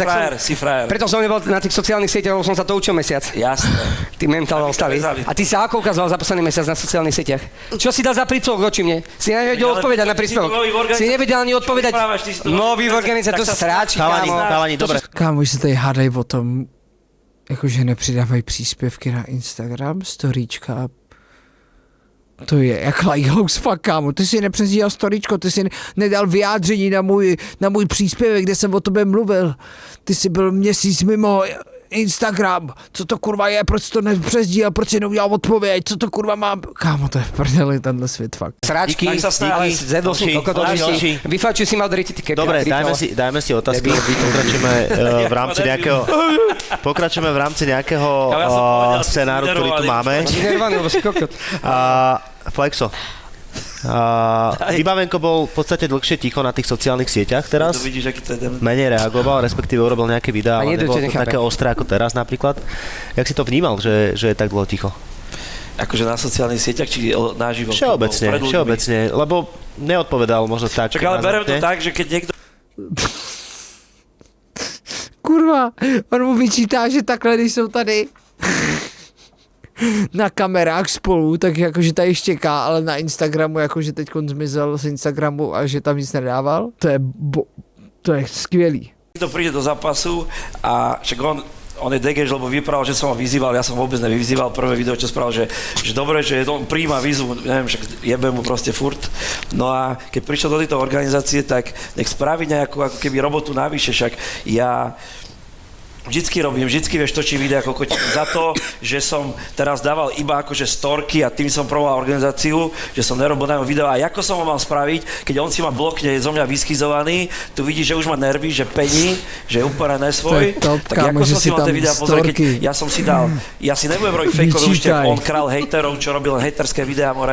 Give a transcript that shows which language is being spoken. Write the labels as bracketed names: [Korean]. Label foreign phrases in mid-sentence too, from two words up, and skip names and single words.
[Slovak] Si frajer. Preto som nebol na tých sociálnych sieťach, lebo som sa to učil mesiac. Jasné. Ty mentál ostali. A ty sa ako ukazoval za posledný mesiac na sociálnych sieťach? Čo si dal za príspevok voči mne? Si nevedel odpovedať na príspevok. Si nevedel ani odpovedať. Nový v organizácii, to sa sráči, kámo. Chalani, dobre. [Czech] Kámo, už se tady hádají o tom, jakože nepřidávají příspěvky na Instagram, storíčka. To je jak Lighthouse, fuck, kámo. Ty si nepřezdíhal storíčko, ty si nedal vyjádření na můj příspěvek, kde jsem o tobě mluvil. Ty si byl měsíc mimo Instagram, co to kurva je, proč to nepřezdíl, proč si neudělal odpověď, co to kurva mám, kámo, to je v prdeli tenhle svět, fakt. [Slovak] Sráčky, ale zjedol si kokotovisti, vyfáčil si mal driti, ty keby. Dobre, dajme si otázky, pokračujeme v rámci nejakého scenáru, ktorý tu máme. Flexo. Vybavenko bol v podstate dlhšie ticho na tých sociálnych sieťach teraz. To vidíš, aký to je demen. Menej reagoval, respektíve urobil nejaké videá, ale nebolo to také ostré ako teraz napríklad. Jak si to vnímal, že je tak dlho ticho? Akože na sociálnych sieťach, či naživo? Všeobecne, lebo neodpovedal možno tak. Čak, ale berem to tak, že keď niekto... Kurva, [Czech] on mu vyčítá, že takhle, když jsou tady na kamerách spolu, tak jakože tady štěká, ale na Instagramu, jakože teď zmizel z Instagramu a že tam nic nedával. To je skvělý. [Slovak] To príde do zápasu a však on je degež, lebo vyprával, že som ho vyzýval, ja som vôbec nevyzýval. Prvé video, čo spravil, že dobre, že on prijíma výzvu, neviem, však jebe mu proste furt. No a keď prišiel do tejto organizácie, tak nech spraví nejakú ako keby robotu navyše, však ja vždycky vieš, točím videa ako za to, že som teraz dával iba akože storky a tým som promoval organizáciu, že som nerobil na video a ako som ho mal spraviť, keď on si ma blokne, je zo mňa vyschizovaný, tu vidíš, že už má nervy, že pení, že je úplne nesvoj, tak ako som si mal tie videa pozrieť, keď ja si nebudem robiť fejkové účty, on král hejterov, čo robil len hejterské videá, more.